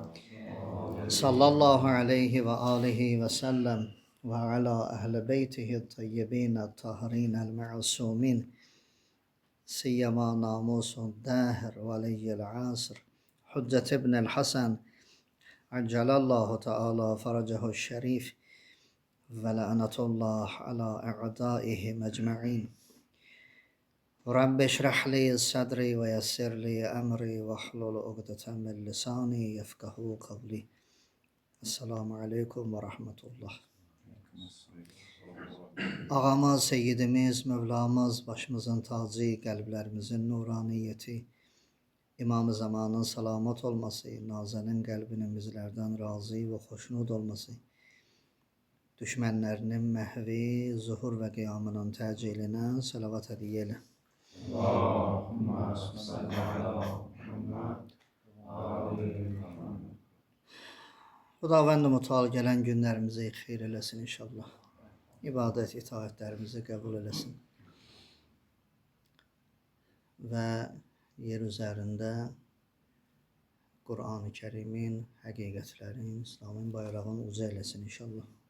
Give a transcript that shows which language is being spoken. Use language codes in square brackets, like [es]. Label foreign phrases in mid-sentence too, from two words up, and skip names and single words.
[ar] صلى الله عليه وآله وسلم وعلى أهل بيته الطيبين الطاهرين المعصومين، سيما ناموس الداهر ولي العصر حجة ابن الحسن عجل الله تعالى فرجه الشريف، ولعنة الله على أعدائهم أجمعين. رب اشرح لي صدري ويسر لي أمري واحلل عقدة من لساني يفقه قولي. السلام عليكم ورحمة الله. [az] Ağamız, Seyyidimiz, Mevlamız, başımızın tacı, qəlblərimizin nuraniyyəti, İmam-ı Zamanın salamat olması, Nazənin qəlbinin bizlərdən razı və xoşnud olması, düşmənlərinin məhvi, zuhur və qiyamının təcillinə salavat ediyələ. [ar] اللهم صل على محمد وآل محمد. [az] Xudavənd-i Müteal gələn günlərimizi xeyir eləsin inşallah. İbadət, itaətlərimizi qəbul eləsin. Və yer üzərində Qur'an-ı Kərimin, həqiqətlərin, İslamın bayrağını uca eləsin inşallah.